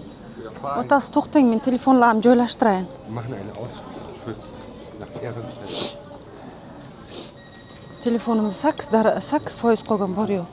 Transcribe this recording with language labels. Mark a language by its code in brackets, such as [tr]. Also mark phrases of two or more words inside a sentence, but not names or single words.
[uz] Otasi to'xtang, men telefonlarimni joylashtiray. [de] Machen eine Ausflug nach Ehrenfeld. [uz] Telefonimda 8% qolgan bor yo'q.